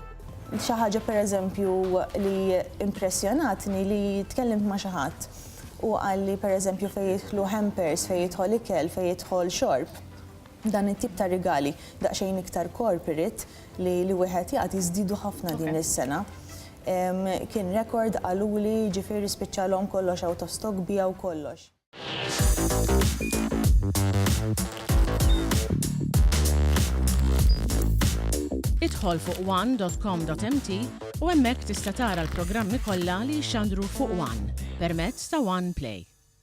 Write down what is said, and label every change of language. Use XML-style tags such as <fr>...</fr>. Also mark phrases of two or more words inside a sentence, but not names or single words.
<mt>Xi ħaġa pereżempju li impressjonatni li tkellimt ma' xi ħadd u qal li pereżempju fejn jidħlu hampers, fejn jidħol ikel, fejn jidħol xorb. Dan it-tip ta' rigali daqsxejn iktar corporate li wieħed jagħti żdiedu ħafna din is-sena. Kien rekord qaluli ġifieri spiċċalhom kollox</mt> <en>out of stock</en> <mt>bijaw kollox. Idħol fuq one.com.mt u hemmhekk tista' tara l-programmi kollha li jxandru fuq One permezz ta' One Play.</mt>